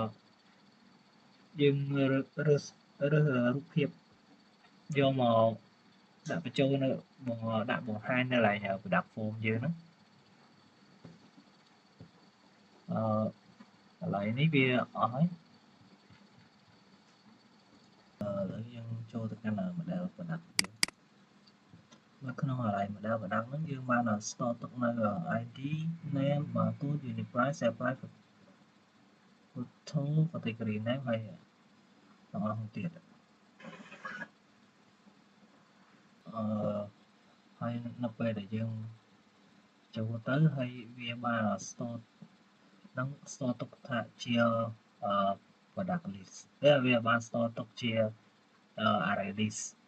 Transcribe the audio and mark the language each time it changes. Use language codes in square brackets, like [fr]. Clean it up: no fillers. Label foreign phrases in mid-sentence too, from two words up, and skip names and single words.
[km] រើសរូបភាពយកមកដាក់បញ្ចូលនៅដាក់បង្ហាញនៅកន្លែងប្រដាប់ form យើងហ្នឹង កន្លែងនេះវាអស់ហើយឥឡូវយើងចូលទៅកាន់ [en] model product [km] យើងនៅក្នុងកន្លែង [en] model product [km] ហ្នឹងយើងបាន store ទុកនៅ [en] ID name barcode unit price sale price photo category name [km] ហើយទាំងអស់ទៀត ហើយនៅពេលដែលយើងចូលទៅហើយវាបាន store នឹង store ទុកថាជា [en] product list [km] វាបាន store ទុកជា [en] array list